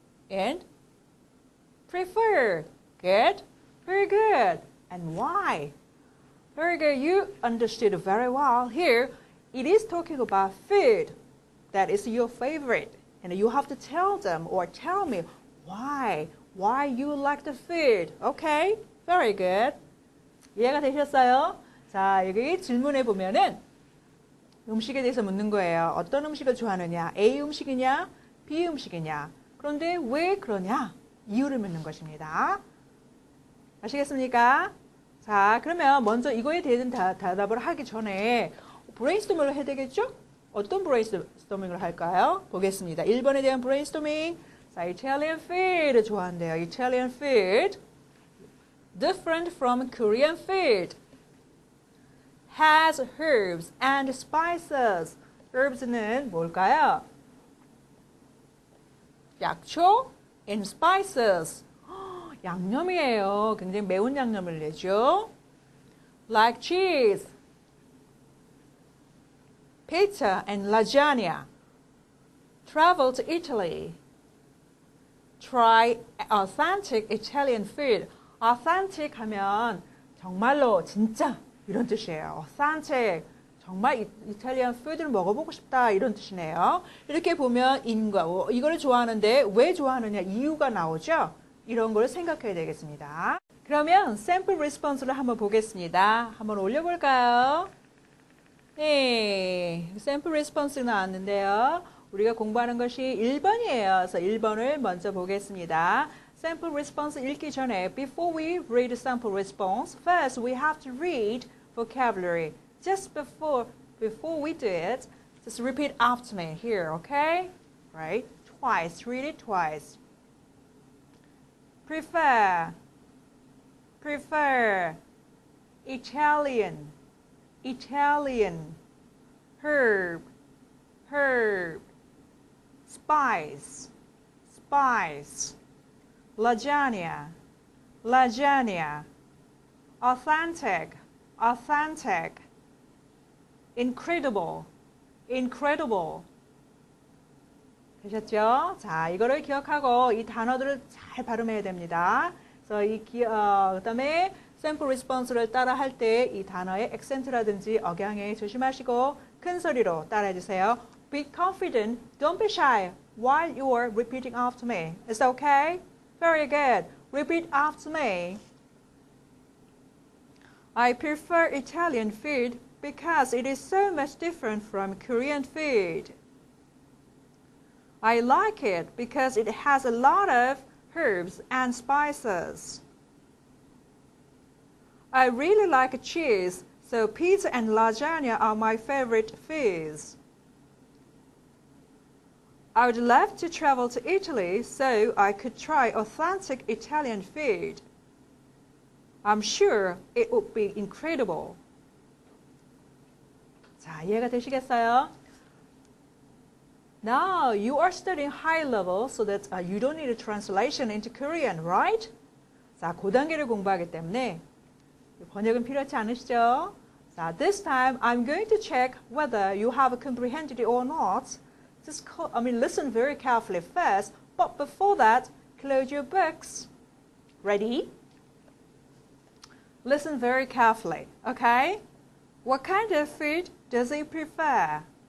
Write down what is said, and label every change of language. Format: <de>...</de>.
<en>And prefer. Good. Very good. And why? Very good. You understood very well. Here, it is talking about food. That is your favorite. And you have to tell them or tell me why you like the food. Okay? Very good.</en> <ko>이해가 되셨어요? 자, 여기 질문에 보면은 음식에 대해서 묻는 거예요. 어떤 음식을 좋아하느냐? A 음식이냐? B 음식이냐? 그런데 왜 그러냐? 이유를 묻는 것입니다. 아시겠습니까? 자, 그러면 먼저 이거에 대한 대답을 하기 전에 브레인스토밍을 해야 되겠죠? 어떤 브레인스토밍을 할까요? 보겠습니다. 1번에 대한 브레인스토밍. 자,</ko> <en>Italian food</en> <ko>좋아한대요.</ko> <en>Italian food. Different from Korean food. Has herbs and spices.</en> <ko>Herbs는 뭘까요?</ko> <en>약초 and spices.</en> <ko>양념이에요. 굉장히 매운 양념을 내죠.</ko> <en>Like cheese, pizza and lasagna. Travel to Italy. Try authentic Italian food.</en> <ko>Authentic 하면 정말로 진짜 이런 뜻이에요.</ko> <en>Authentic.</en> <ko>정말 이탈리안 푸드를 먹어보고 싶다 이런 뜻이네요. 이렇게 보면 인과 이거를 좋아하는데 왜 좋아하느냐 이유가 나오죠. 이런 걸 생각해야 되겠습니다. 그러면 샘플 리스폰스를 한번 보겠습니다. 한번 올려볼까요? 네, 샘플 리스폰스 나왔는데요. 우리가 공부하는 것이 1번이에요. 그래서 1번을 먼저 보겠습니다. 샘플 리스폰스 읽기 전에</ko> <en>before we read sample response, first we have to read vocabulary. Just before we do it, just repeat after me here, okay? Right? Twice. Read it twice. Prefer. Prefer. Italian. Italian. Herb. Herb. Spice. Spice. Lasagna. Lasagna. Authentic. Authentic. Incredible, incredible.</en> <ko>되셨죠? 자, 이거를 기억하고 이 단어들을 잘 발음해야 됩니다. 그래서 그다음에 샘플 리스폰스를 따라 할 때 이 단어의 액센트라든지 억양에 조심하시고 큰 소리로 따라해 주세요.</ko> <en>be confident. Don't be shy while you are repeating after me. Is that okay? Very good. Repeat after me. I prefer Italian food because it is so much different from Korean food. I like it because it has a lot of herbs and spices. I really like cheese, so pizza and lasagna are my favorite foods. I would love to travel to Italy so I could try authentic Italian food. I'm sure it would be incredible.</en> <ko>자, 이해가 되시겠어요?</ko> <en>Now you are studying high level so that you don't need a translation into Korean, right?</en> <ko>자, 고단계를 공부하기 때문에 번역은 필요하지 않으시죠?</ko> <en>자, this time I'm going to check whether you have comprehended it or not. Just listen very carefully first, but before that, close your books. Ready? Listen very carefully, okay? What kind of food does he prefer?</en>